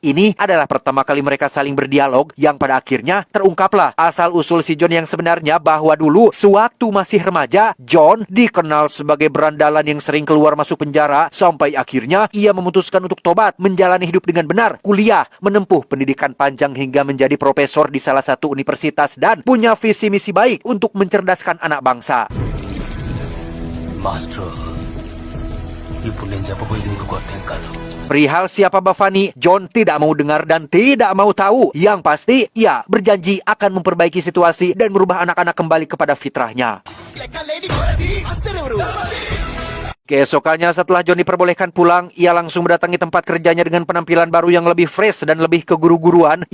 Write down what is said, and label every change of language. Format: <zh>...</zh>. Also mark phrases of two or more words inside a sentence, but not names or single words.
<id>Ini adalah pertama kali mereka saling berdialog, yang pada akhirnya terungkaplah asal-usul si John yang sebenarnya, bahwa dulu sewaktu masih remaja, John dikenal sebagai berandalan yang sering keluar masuk penjara, sampai akhirnya ia memutuskan untuk tobat, menjalani hidup dengan benar, kuliah, menempuh pendidikan panjang hingga menjadi profesor di salah satu universitas, dan punya visi misi baik untuk mencerdaskan anak bangsa.</id> <te>మాస్టర్ ఇప్పుడు నేను చెప్పబోయేది నీకు కొత్తేం కాదు.</te> <id>Perihal siapa Bhavani, John tidak mau dengar dan tidak mau tahu. Yang pasti, ia berjanji akan memperbaiki situasi dan merubah anak-anak kembali kepada fitrahnya. Keesokannya setelah John diperbolehkan pulang, ia langsung mendatangi tempat kerjanya dengan penampilan baru yang lebih fresh dan lebih keguru-guruan.</id>